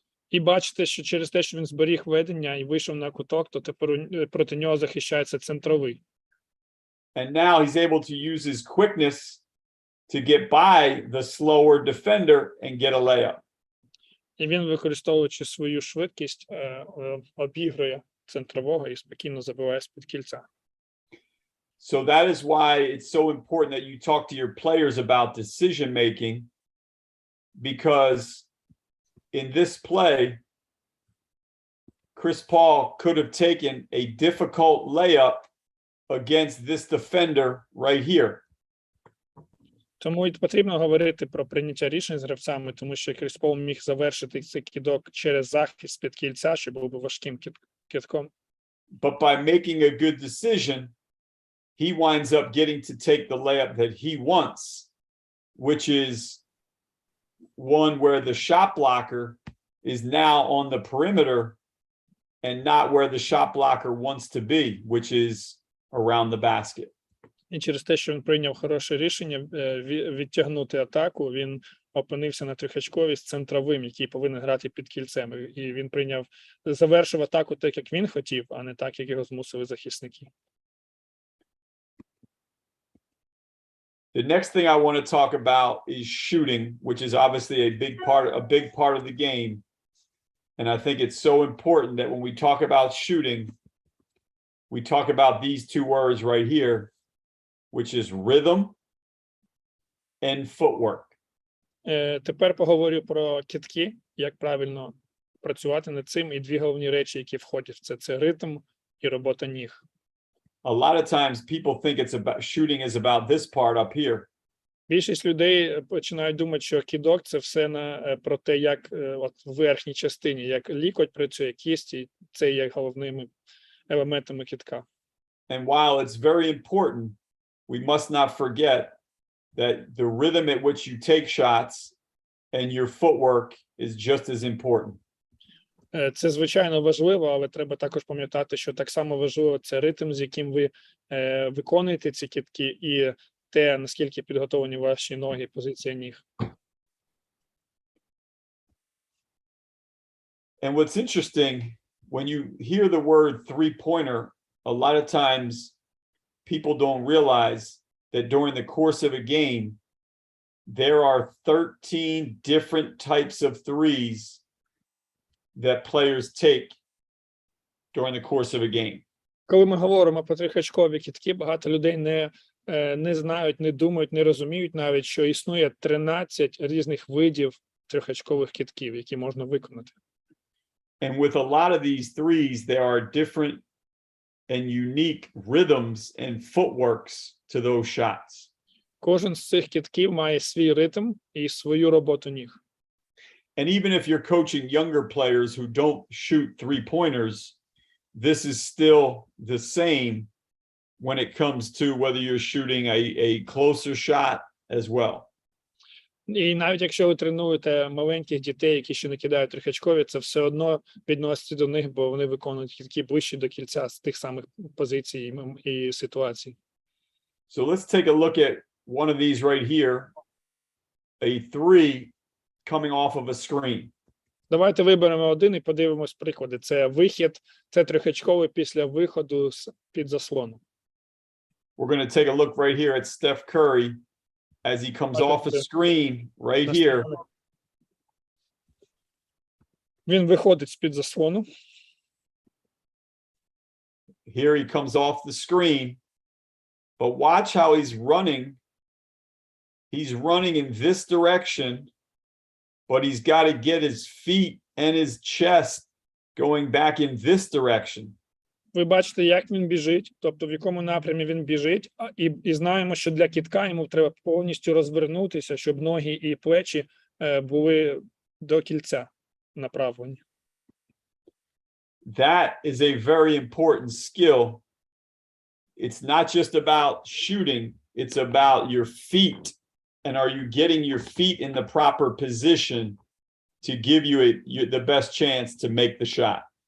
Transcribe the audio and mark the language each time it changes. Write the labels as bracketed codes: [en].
[uk] І бачите, що через те, що він зберіг ведення і вийшов на куток, то тепер проти нього захищається центровий. [en] And now he's able to use his quickness to get by the slower defender and get a layup. [uk] І він, використовуючи свою швидкість, обігрує центрового і спокійно забиває з-під кільця. [en] So that is why it's so important that you talk to your players about decision making, because in this play, Chris Paul could have taken a difficult layup against this defender right here. [uk] Тому і потрібно говорити про прийняття рішень з гравцями, тому що Кріс Пол міг завершити цей кидок через захист з-під кільця, що був би важким кидком. [en] But by making a good decision, he winds up getting to take the layup that he wants, which is one where the shot blocker is now on the perimeter and not where the shot blocker wants to be, which is around the basket. [uk] І через те, що він прийняв хороше рішення відтягнути атаку, він опинився на трьохочковій з центровим, який повинен грати під кільцем. І він завершив атаку так, як він хотів, а не так, як його змусили захисники. [en] The next thing I want to talk about is shooting, which is obviously a big part of the game. And I think it's so important that when we talk about shooting, we talk about these two words right here, which is rhythm and footwork. [uk] Тепер поговорю про кидки, як правильно працювати над цим, і дві головні речі, які входять в це. Це ритм і робота ніг. [en] A lot of times people think shooting is about this part up here. [uk] Більшість людей починають думати, що кидок – це все про те, як в верхній частині, як лікоть працює, кісті, це є головними елементами кидка. [en] And while it's very important, we must not forget that the rhythm at which you take shots and your footwork is just as important. [uk] Це звичайно важливо, але треба також пам'ятати, що так само важливо це ритм, з яким ви виконуєте ці кидки, і те, наскільки підготовлені ваші ноги, позиція ніг. [en] And what's interesting, when you hear the word three-pointer, a lot of times people don't realize that during the course of a game, there are 13 different types of threes that players take during the course of a game. [uk] Коли ми говоримо про трьохочкові кидки, багато людей не знають, не думають, не розуміють навіть, що існує 13 різних видів трьохочкових кидків, які можна виконати. [en] And with a lot of these threes, there are different and unique rhythms and footworks to those shots. [uk] Кожен з цих кидків має свій ритм і свою роботу ніг. [en] And even if you're coaching younger players who don't shoot three-pointers, this is still the same when it comes to whether you're shooting a closer shot as well. [uk] І навіть якщо ви тренуєте маленьких дітей, які ще не кидають трьохочкові, це все одно відноситься до них, бо вони виконують кидки ближче до кільця з тих самих позицій і ситуацій. [en] So let's take a look at one of these right here, a three coming off of a screen. [uk] Давайте виберемо один і подивимось приклади. Це вихід, це трьохочковий після виходу з-під заслону. [en] We're going to take a look right here at Steph Curry as he comes off a screen right here. [uk] Він виходить з-під заслону. [en] Here he comes off the screen. But watch how he's running. He's running in this direction, but he's got to get his feet and his chest going back in this direction. [uk] Ви бачите, як він біжить, тобто в якому напрямі він біжить, і знаємо, що для кидка йому треба повністю розвернутися, щоб ноги і плечі були до кільця направлені. [en] That is a very important skill. It's not just about shooting, it's about your feet. And are you getting your feet in the proper position to give you the best chance to make the shot?